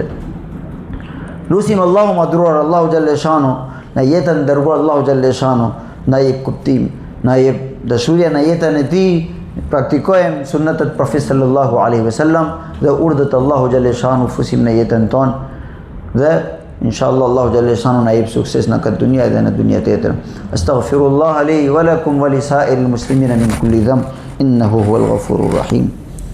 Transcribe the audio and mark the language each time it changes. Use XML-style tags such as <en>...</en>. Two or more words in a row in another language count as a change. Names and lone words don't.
<sq>Lusim Allahu madhruar Allahu xhaleshanu në jetën dërguar Allahu xhaleshanu, na jep kuptim, na jep dashuria në jetën e tij, praktikojmë sunnetet Profetit</sq> <ar>صلى الله عليه وسلم</ar> <sq>dhe urdhët Allahu xhaleshanu fusim në jetën tonë dhe inshallah Allahu xhaleshanu na jep sukses në këtë dunja dhe në dunja tjetër.</sq> <ar>أستغفر الله لي ولكم ولسائر المسلمين من كل ذنب إنه هو الغفور الرحيم.</ar>